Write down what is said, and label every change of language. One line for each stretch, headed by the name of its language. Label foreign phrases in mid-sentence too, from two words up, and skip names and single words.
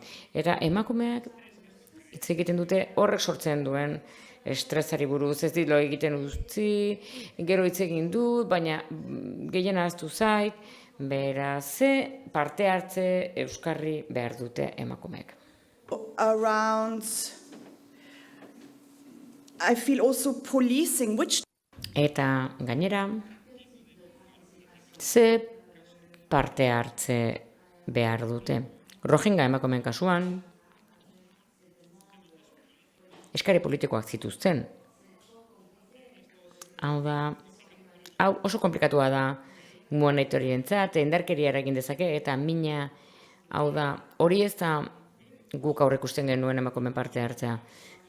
Basque: Eta emakumeak hitz egiten dute horrek sortzen duen estresari buruz, ez dit lo egiten utzi, gero hitz egin dut, baina gehien ahaztu zait, beraz, ze parte hartze euskarri behar dute emakumeek.
English: I feel also policing, which
Basque: Eta gainera, ze parte hartze behar dute. Rohingya emakumeen kasuan, eskari politikoak zituzten. Hau oso komplikatua da monitorientzat, indarkeria eragin dezake, eta hau da, hori ez da guk aurre ikusten genuen emakumeen parte hartzea.